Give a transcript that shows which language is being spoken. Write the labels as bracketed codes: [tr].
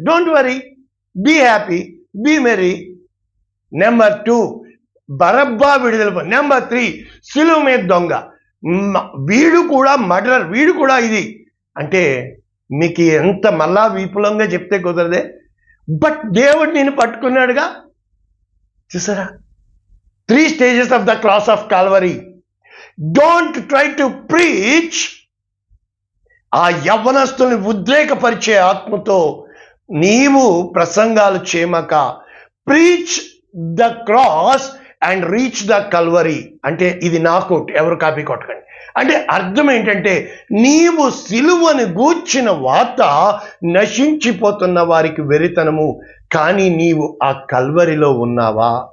[en] Don't worry, be happy, be merry. Number 2 Barabbas విడుదల. [te] Number 3 సిలువ మీద దొంగ, వీడు కూడా మర్డర్, వీడు కూడా ఇది. అంటే మీకు ఎంత మళ్ళా విపులంగా చెప్తే కుదరదే, బట్ దేవుడు నేను పట్టుకున్నాడుగా. చూసారా? [en] 3 stages of the cross of Calvary. Don't try to preach [te] ఆ యవ్వనస్తుల్ని ఉద్రేకపరిచే ఆత్మతో నీవు ప్రసంగాలు చేయమక. [en] Preach the cross and reach the Calvary. [te] అంటే ఇది నా కోట్, ఎవరు కాపీ కొట్టకండి. అంటే అర్థం ఏంటంటే, నీవు సిలువను గూర్చిన వార్త నశించిపోతున్న వారికి వెరితనము, కానీ నీవు ఆ కల్వరిలో ఉన్నావా?